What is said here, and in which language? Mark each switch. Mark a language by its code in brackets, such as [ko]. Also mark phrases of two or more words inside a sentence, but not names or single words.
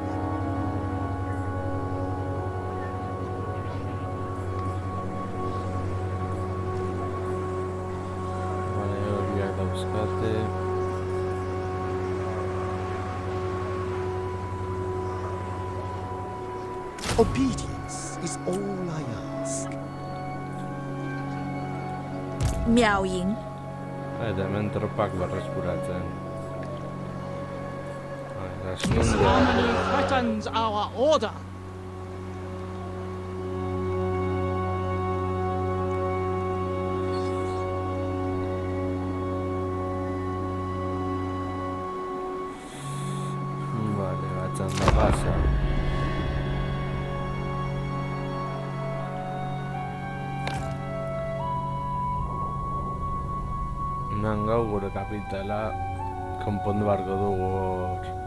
[eu] Vale, horiak dauzkate. [en] Obedience is all I ask. Miao Ying. [eu] Eta hemen tropak berreskuratzen. [en] This army threatens our order. [eu] Vale, batzanda pasa. Nangau gure kapitala konpondu beharko dugu hor.